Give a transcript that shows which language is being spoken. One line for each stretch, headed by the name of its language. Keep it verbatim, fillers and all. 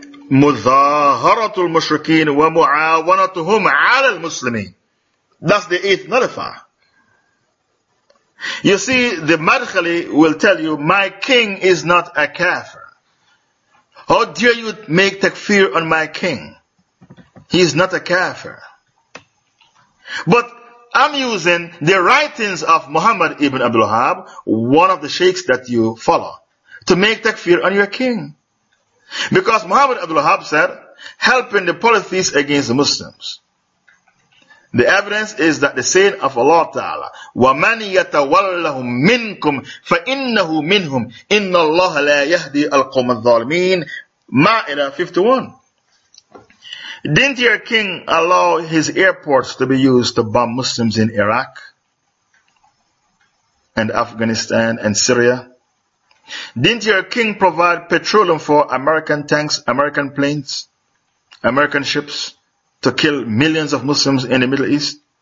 Arabic: مظاهرة المشركين ومعاونتهم على المسلمين.
English: That's the eighth nullifier. You see, the Madkhali will tell you, my king is not a kafir. How dare you make takfir on my king? He is not a kafir. But I'm using the writings of Muhammad ibn Abdul Wahhab, one of the sheikhs that you follow, to make takfir on your king. Because Muhammad Abdul Wahhab said, helping the polytheists against the Muslims. The evidence is that the saying of Allah Ta'ala,
Arabic: وَمَنْ يَتَوَلَّهُمْ مِنْكُمْ فَإِنَّهُ مِنْهُمْ إِنَّ اللَّهَ لَا يَهْدِي الْقَوْمَ الظَّالِمِينَ.
English: Ma'idah fifty-one. Didn't your king allow his airports to be used to bomb Muslims in Iraq and Afghanistan and Syria? Didn't your king provide petroleum for American tanks, American planes, American ships to kill millions of Muslims in the Middle East?